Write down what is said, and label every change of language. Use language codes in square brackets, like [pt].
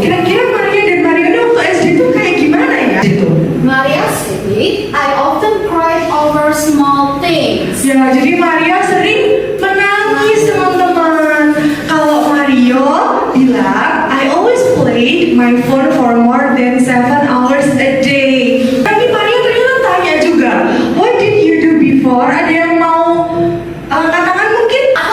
[id] Kira-kira Maria dan Mario ini waktu SD tuh kayak gimana ya? [en] Maria said, I often cried over small things. [id] Ya, jadi Maria sering menangis teman-teman. Kalau Mario bilang, [en] I always played my phone for more than 7 hours a day. [id] Tapi Maria ternyata tanya juga, [en] what did you do before? [id] Ada yang mau katakan mungkin?